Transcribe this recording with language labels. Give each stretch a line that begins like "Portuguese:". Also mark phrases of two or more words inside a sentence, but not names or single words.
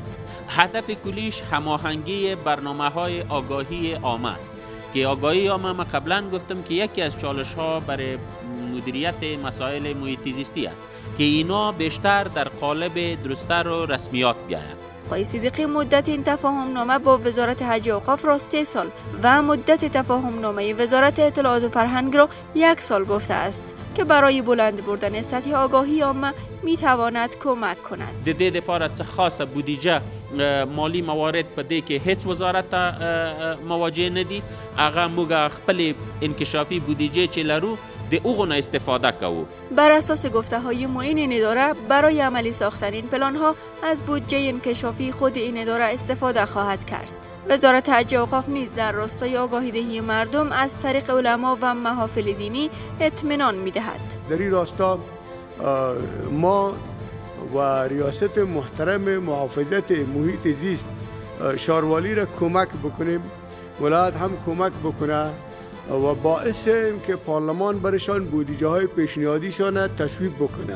Persian: هدف کلیش هماهنگی برنامه‌های آگاهی عامه است که آگاهی عامه ما قبلا گفتم که یکی از چالش‌ها برای مدیریت مسائل محیط زیستی است که اینا بیشتر در قالب درست‌تر و رسمیات بیایند. آقای صدیقی مدت این تفاهمنامه با وزارت حج و اوقاف را 3 سال و مدت تفاهمنامه وزارت اطلاعات و فرهنگ را 1 سال گفته است که برای بلند بردن سطح آگاهی عامه می تواند کمک کند.
Pashto: د دې لپاره څه خاصه بودیجه مالی موارد په دې کې هیڅ وزارت مواجه نه دي. هغه موږ خپل انکشافی بودیجه چې لرو د اوغو نه استفاده کوو.
Persian: بر اساس گفته های معین این اداره برای عملی ساختن این پلان ها از بودجه انکشافی خود این اداره استفاده خواهد کرد. وزارت حج و اوقاف نیز در راستای آگاهی دهی مردم از طریق علما و محافل دینی اطمینان می دهد. در این راستا ما و ریاست محترم محافظت محیط زیست شاروالی را کمک بکنیم، ولایت هم کمک بکنه و باعث که پارلمان برشان بودجه های پیشنهادیشان تصویب بکنه.